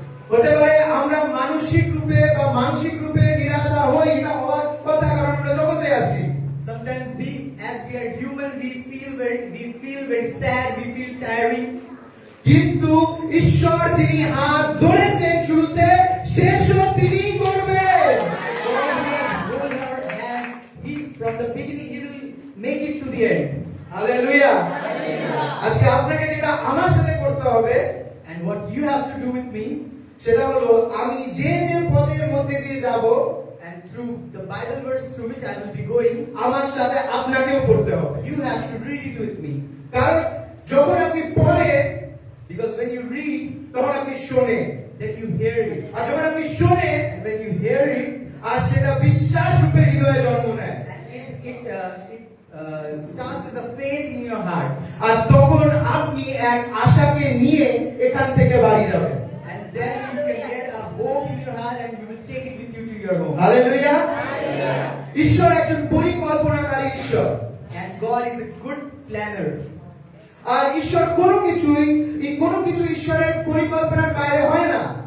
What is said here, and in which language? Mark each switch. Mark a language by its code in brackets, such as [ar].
[bn] হতে পারে আমরা মানসিক রূপে বা মানসিক রূপে নিরাশা হই, এটা হওয়ার কথা, কারণ আমরা জগতে আছি। [en] Sometimes as we are human, we feel very sad, we feel tiring. [bn] কিন্তু ঈশ্বর যিনি হাত ধরেছেন শুরুতে, শেষও তিনিই করবেন। [en] God who has hold our hand, from the beginning he will make it to the end. [bn] Hallelujah. আজকে আপনাকে যেটা আমার সাথে করতে হবে, [en] And what you have to do with me, [bn] সেটা হলো আমি যে যে পথের মধ্যে দিয়ে যাব, [en] and through the Bible verse through which I will be going, [bn] আমার সাথে আপনাকেও করতে হবে। [en] you have to read it with me. [bn] কারণ যখন আপনি পড়েন, [en] Because when you read, [bn] তখন আপনি শোনেন, [en] then you hear it. [bn] আর যখন আপনি শোনেন [en] And when you hear it, [bn] আর সেটা বিশ্বাস রূপে হৃদয়ে জন্ম নেয়, [en] and it starts as a faith in your heart. [bn] আর তখন আপনি এক আশাকে নিয়ে এখান থেকে বাড়ি যাবেন। [en] And then you can get a hope in your heart and you will take it with you to your home. [bn] Hallelujah. ঈশ্বর একজন পরিকল্পনাকারী ঈশ্বর, [en] And God is a good planner. [bn] আর ঈশ্বর কোনো কিছু ঈশ্বরের পরিকল্পনার বাইরে হয় না।